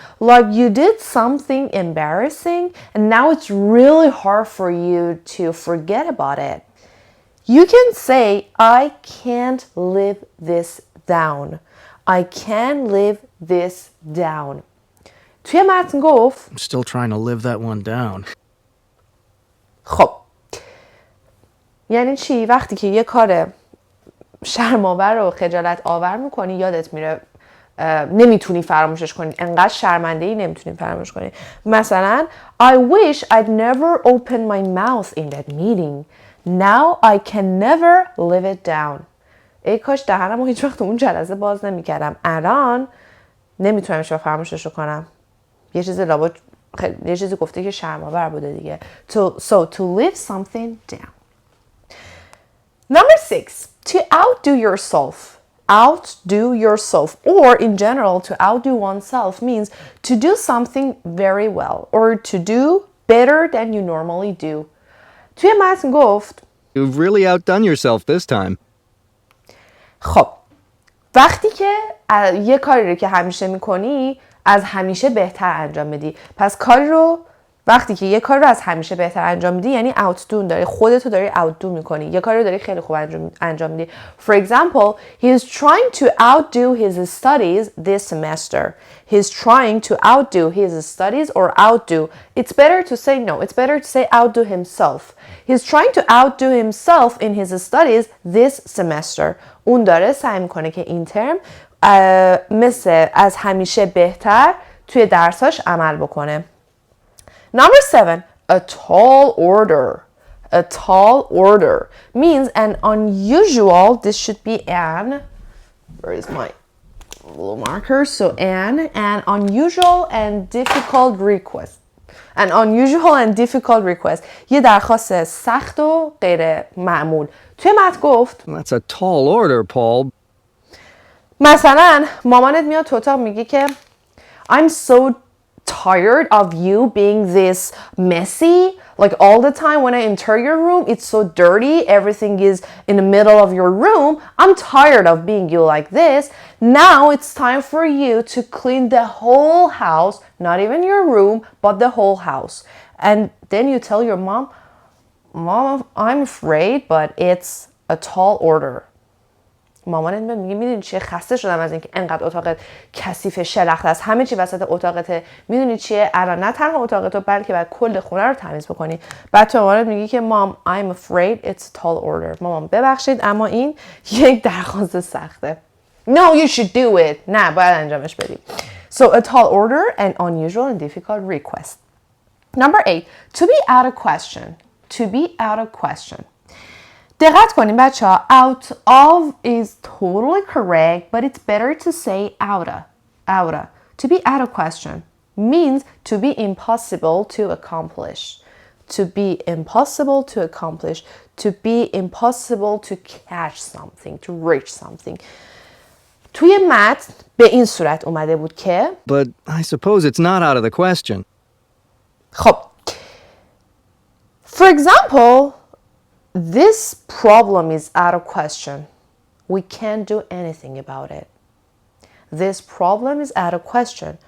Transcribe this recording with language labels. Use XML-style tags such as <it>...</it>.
<en>Like you did something embarrassing and now it's really hard for you to forget about it. You can say, I can't live this down. I can't live this down.</en> <fa>توی متن گفت</fa> <en>I'm still trying to live that one down.</en> <fa>خب یعنی چی؟ وقتی که یه کار شرم‌آور و خجالت آور میکنی یادت میره نمیتونی فراموشش کنی انقدر شرمنده‌ای نمیتونی فراموش کنی.</fa> <en>مثلا I wish I'd never opened my mouth in that meeting. Now I can never live it down.</en> <fa>ای کاش دهنمو هیچ وقت اون جلسه باز نمیکردم. الان نمیتونم هیچ وقت فراموشش کنم. یه چیزی گفته که شرم‌آور بوده دیگه.</fa> <en>So to live something down. Number 6, to outdo yourself. Outdo yourself, or in general, to outdo oneself means to do something very well or to do better than you normally do.</en> <fa>توی متن گفت</fa> <en>You've really outdone yourself this time.</en> <fa>خب وقتی که یه کاری رو که همیشه میکنی از همیشه بهتر انجام بدی پس کاری رو وقتی که یه کار رو از همیشه بهتر انجام میدی یعنی outdo داری، خودتو داری outdo میکنی، یه کاری رو داری خیلی خوب انجام میدی.</fa> <en>For example, he is trying to outdo his studies this semester. He's trying to outdo his studies or outdo. It's better to say no. It's better to say outdo himself. He's trying to outdo himself in his studies this semester.</en> <fa>اون داره سعی میکنه که این ترم مثل از همیشه بهتر توی درساش عمل بکنه.</fa> <en>Number 7, a tall order. A tall order means an unusual, this should be an, where is my little marker? So an unusual and difficult request. An unusual and difficult request.</en> <fa>یه درخواست سخت و غیر معمول. توی متن گفت</fa> <en>That's a tall order, Paul.</en> <fa>مثلا مامانت میاد تو اتاق میگه که</fa> <en>I'm so tired of you being this messy. Like all the time when I enter your room, it's so dirty. Everything is in the middle of your room. I'm tired of being you like this. Now it's time for you to clean the whole house, not even your room, but the whole house. And then you tell your mom, Mom, I'm afraid, but it's a tall order.</en> <fa>مامانت میگه میدونی چیه، خسته شدم از اینکه انقدر اتاقت کثیف شلخته است، همه چی وسط اتاقته، میدونی چیه الان نه تنها اتاقتو بلکه باید کل خونه رو تمیز بکنی. بعد تو مامانت میگی که مام</fa> <en>I'm afraid it's a tall order.</en> <fa>مامان ببخشید اما این یک درخواست سخته.</fa> <en>No, you should do it.</en> <fa>نه باید انجامش بدی.</fa> <en>So a tall order, an unusual and difficult request. Number 8, to be out of question. To be out of question.</en> <fa>دقت کنیم بچه ها.</fa> <en>Out of is totally correct, but it's better to say outa. Outa. To be out of question means to be impossible to accomplish. To be impossible to accomplish. To be impossible to catch something. To reach something.</en> <fa>توی متن به این صورت اومده بود که</fa> <en>But I suppose it's not out of the question. خب For example, this problem is out of question. We can't do anything about it. This problem is out of question.</en>